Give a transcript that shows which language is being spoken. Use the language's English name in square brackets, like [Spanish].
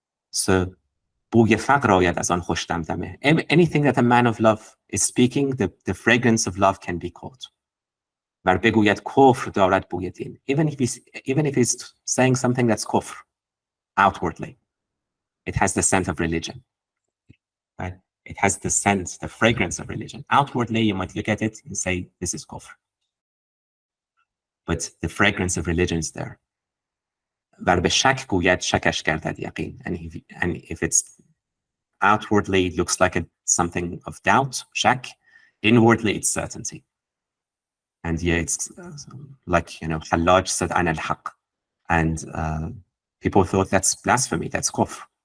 [Persian] So بوی فقر آید از آن خوش دمدمه. [English] Anything that a man of love is speaking, the fragrance of love can be caught. [Persian] ور بگوید کفر دارد بوی دین. [English] Even if he's saying something that's kufr outwardly, it has the scent of religion. Right? It has the scent, the fragrance of religion. Outwardly, you might look at it and say, this is kufr. But the fragrance of religion is there. [Persian] ور به شک گوید شکش گردد یقین. [English] And if it's outwardly, it looks like something of doubt, shak. Inwardly, it's certainty. And yeah, it's like, Hallaj said, Ana-l-Haqq. And people thought that's blasphemy, that's kufr.